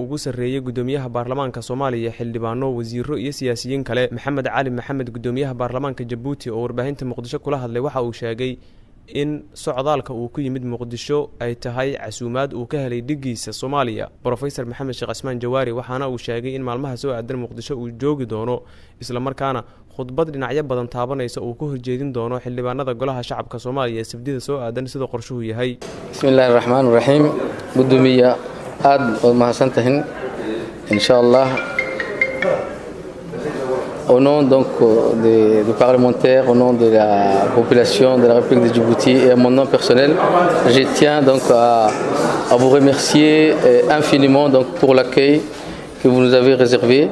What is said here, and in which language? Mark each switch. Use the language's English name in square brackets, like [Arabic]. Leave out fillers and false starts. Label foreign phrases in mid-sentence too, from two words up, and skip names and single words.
[Somali] ugu sareeyay Guddoomiyaha Baarlamaanka Soomaaliya xildhibaano wasiiro iyo siyaasiyiin kale Cali Maxamed Guddoomiyaha Baarlamaanka Jabuuti oo warbaahinta Muqdisho kula hadlay waxa uu sheegay in socdaalka uu ku yimid Muqdisho ay tahay casuumaad uu ka helay dhigiisa Soomaaliya Professor Maxamed waxaana uu sheegay in maalmaha soo aadan Muqdisho uu joogi doono isla markaana khudbad dhinacyo badan taabanaysa uu ku horjeedin doono xildhibaanada golaha shacabka Soomaaliya sabtida soo aadan sida qorshuhu yahay. [Arabic] بسم الله الرحمن الرحيم. [Somali] Guddoomiyaha aad oo mahadsantahin inshallah. [French] Au nom donc des parlementaires, au nom de la population de la République de Djibouti et à mon nom personnel, je tiens donc à vous remercier infiniment donc pour l'accueil que vous nous avez réservé.